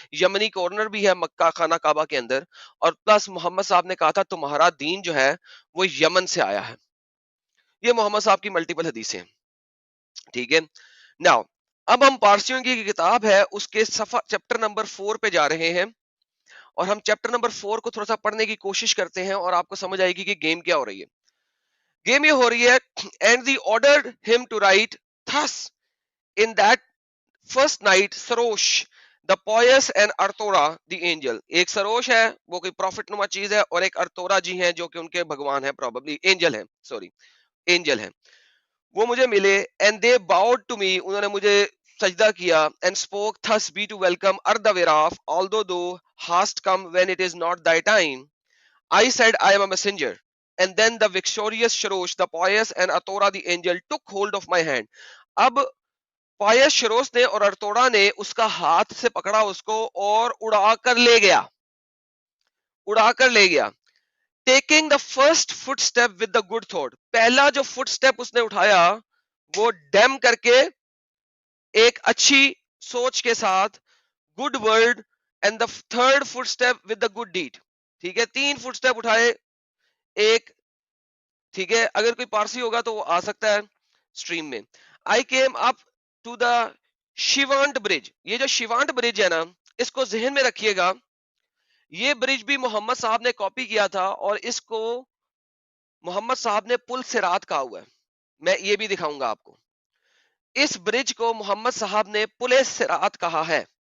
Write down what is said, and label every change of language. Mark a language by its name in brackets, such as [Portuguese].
[Urdu] یمنی کارنر بھی ہے مکہ خانہ کعبہ کے اندر، اور پلس محمد صاحب نے کہا تھا تمہارا دین جو ہے وہ یمن سے آیا ہے. یہ محمد صاحب کی ملٹیپل حدیثیں ہیں، ٹھیک ہے. ناؤ اب ہم پارسیوں کی کتاب ہے اس کے صفحہ چیپٹر نمبر 4 پہ جا رہے ہیں، اور ہم چیپٹر نمبر 4 کو تھوڑا سا پڑھنے کی کوشش کرتے ہیں اور آپ کو سمجھ آئے گی کہ گیم کیا ہو رہی ہے. گیم یہ ہو رہی ہے [English] and they ordered him to write thus in that first night Sarosh the pious and Artora the angel. [Urdu] ایک سروش ہے وہ کوئی پروفٹ نما چیز ہے، اور ایک ارتورا جی ہیں جو کہ ان کے بھگوان ہیں، پروبیبلی اینجل ہیں، سوری اینجل ہیں. وہ مجھے ملے [English] and they bowed to me، [Urdu] انہوں نے مجھے سجدہ کیا [English] and spoke thus be to welcome Ardaviraf although thou hast come when it is not thy time. I said I am a messenger. And then the victorious Sharosh, the pious and Atora the angel took hold of my hand. [Urdu] اب pious شروش نے اور ارتوڑا نے اس کا ہاتھ سے پکڑا اس کو اور اڑا کر لے گیا. [English] Taking the first footstep with the good thought. [Urdu] پہلا جو فٹ سٹیپ اس نے اٹھایا وہ ڈیم کر کے ایک اچھی سوچ کے ساتھ، [English] good word, and the third footstep with the good deed. [Urdu] ٹھیک ہے، 3 فٹ سٹیپ اٹھائے ایک، ٹھیک ہے. اگر کوئی پارسی ہوگا تو وہ آ سکتا ہے سٹریم میں. [English] I came up to the شیوانٹ bridge. [Urdu] یہ جو شیوانٹ برج ہے نا، اس کو ذہن میں رکھیے گا، یہ برج بھی محمد صاحب نے کاپی کیا تھا اور اس کو محمد صاحب نے پل صراط کہا ہوا ہے. میں یہ بھی دکھاؤں گا آپ کو. اس برج کو محمد صاحب نے پل صراط کہا ہے.